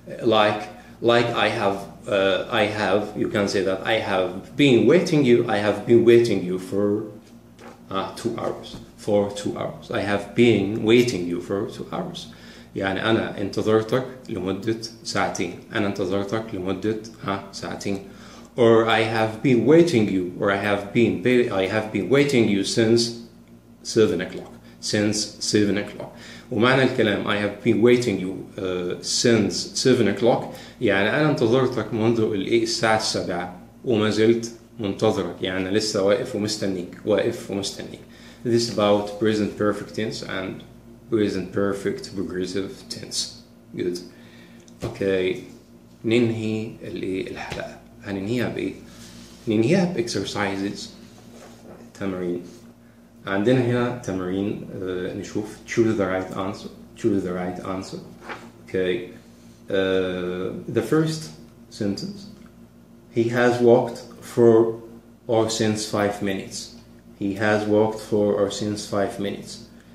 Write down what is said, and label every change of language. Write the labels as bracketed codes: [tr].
[en] Like I have, you can say that I have been waiting you for 2 hours. For 2 hours. I have been waiting you for 2 hours. [ar] يعني أنا انتظرتك لمدة ساعتين. أنا انتظرتك لمدة ساعتين. [en] Or I have been waiting you. Or I have been waiting you since 7 o'clock. Since 7 o'clock. [ar] ومعنى الكلام [en] I have been waiting you since 7 o'clock [ar] يعني أنا انتظرتك منذ الساعة 7 وما زلت منتظرك، يعني لسه واقف ومستنيك. [en] This is about present perfect tense and present perfect progressive tense. Good. Okay. [ar] ننهي الحلقة. هننهيها بإيه؟ ننهيها بexercises، تمارين. عندنا هنا تمارين نشوف [en] choose the right answer. Okay. The first sentence, he has walked for or since 5 minutes. He has walked for or since 5 minutes.